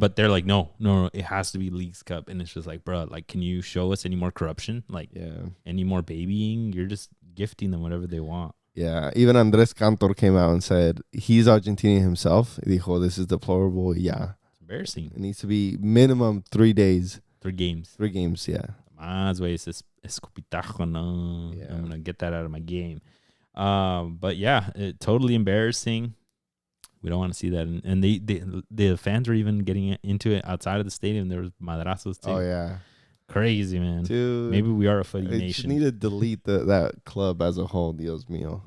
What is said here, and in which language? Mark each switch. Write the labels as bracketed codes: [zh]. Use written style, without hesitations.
[en] But they're like, no, it has to be Leagues Cup. And it's just like, bro, like, can you show us any more corruption? Like, any more babying? You're just gifting them whatever they want. Yeah, even Andres Cantor came out and said he's Argentinian himself. [es] Dijo, [en] this is deplorable. Yeah. It's embarrassing. It needs to be minimum 3 days. 3 games. 3 games, yeah. [es] Más, güey, es escupitajo, no. [en] Yeah. I'm going to get that out of my game. But yeah, totally embarrassing. We don't want to see that. And the fans were even getting into it outside of the stadium. There was madrazos too. Oh, yeah. Crazy, man. Dude, maybe we are a footy nation. Just need to delete that club as a whole, [es] Dios mío.